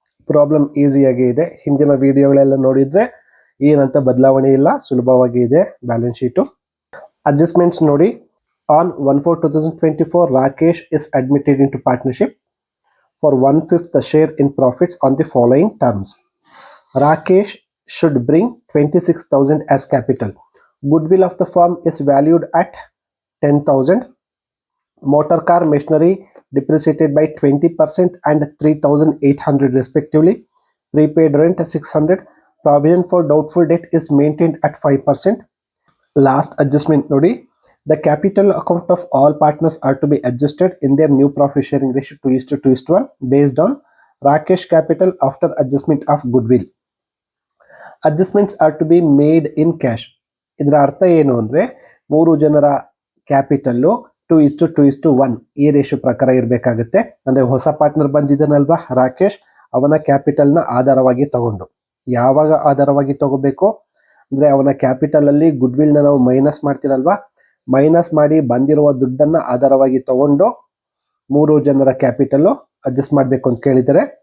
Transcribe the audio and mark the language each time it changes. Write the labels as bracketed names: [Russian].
[Kannada] Problem ಈಸಿಯಾಗಿ ಇದೆ. ಹಿಂದಿನ ವಿಡಿಯೋಗಳೆಲ್ಲ ನೋಡಿದ್ರೆ ಏನಂತ ಬದಲಾವಣೆ ಇಲ್ಲ, ಸುಲಭವಾಗಿ ಇದೆ ಬ್ಯಾಲೆನ್ಸ್ ಶೀಟು. ಅಡ್ಜಸ್ಟ್ಮೆಂಟ್ಸ್ ನೋಡಿ. [English] On 1/4/2024 Rakesh is admitted into partnership for 1/5 the share in profits on the following terms. Rakesh should bring 26,000 as capital. Goodwill of the firm is valued at 10,000. Motor car machinery depreciated by 20% and 3,800 respectively. Prepaid rent 600. Provision for doubtful debt is maintained at 5%. Last adjustment nodi. The capital account of all partners are to be adjusted in their new profit sharing ratio 2:1 based on Rakesh capital after adjustment of goodwill. Adjustments are to be made in cash. [Kannada] ಇದರ ಅರ್ಥ ಏನು ಅಂದರೆ 3 ಜನರ capital 2:1 ಈ ratio ಪ್ರಕಾರ ಇರಬೇಕಾಗುತ್ತೆ. ಅಂದರೆ ಹೊಸ ಪಾರ್ಟ್ನರ್ ಬಂದಿದ್ದಾನಲ್ವಾ ರಾಕೇಶ್, ಅವನ ಕ್ಯಾಪಿಟಲ್ನ ಆಧಾರವಾಗಿ ತಗೊಂಡು. ಯಾವಾಗ ಆಧಾರವಾಗಿ ತಗೋಬೇಕು ಅಂದರೆ ಅವನ ಕ್ಯಾಪಿಟಲಲ್ಲಿ ಗುಡ್ವಿಲ್ನ ನಾವು ಮೈನಸ್ ಮಾಡ್ತೀರಲ್ವಾ, ಮೈನಸ್ ಮಾಡಿ ಬಂದಿರುವ ದುಡ್ಡನ್ನು ಆಧಾರವಾಗಿ ತಗೊಂಡು 3 ಜನರ ಕ್ಯಾಪಿಟಲ್ಲು ಅಡ್ಜಸ್ಟ್ ಮಾಡಬೇಕು ಅಂತ ಕೇಳಿದ್ದಾರೆ.